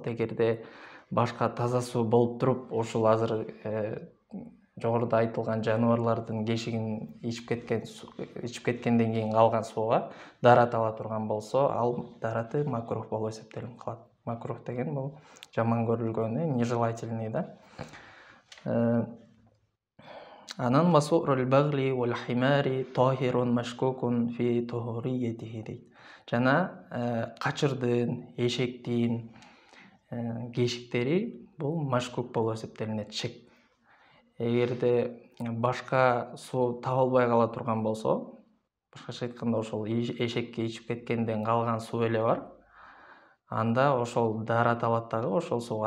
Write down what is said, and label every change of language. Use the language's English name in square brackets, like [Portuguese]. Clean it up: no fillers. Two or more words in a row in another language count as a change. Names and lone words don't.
[Kyrgyz] Эгерде башка таза суу болуп туруп, ушул азыр жогоруда айтылган жаныбарлардын кешигин ичип кеткенден кийин калган сууга дарат ала турган болсо, ал дараты макрух болуп эсептелип калат. Макрух деген бул жаман көрүлгөнү, нежелательный да. [Arabic] Анан وسؤر البغل والحمار طاهر مشكوك في طهوريته дейт. [Kyrgyz] Жана качырдын, эшектин кешиктери бул машкук болуп эсептелинет, шек. Эгерде башка суу табылбай кала турган болсо, башкача айтканда ошол эшекке ичип кеткенден калган суу эле бар, анда ошол дарат алат дагы ошол сууга.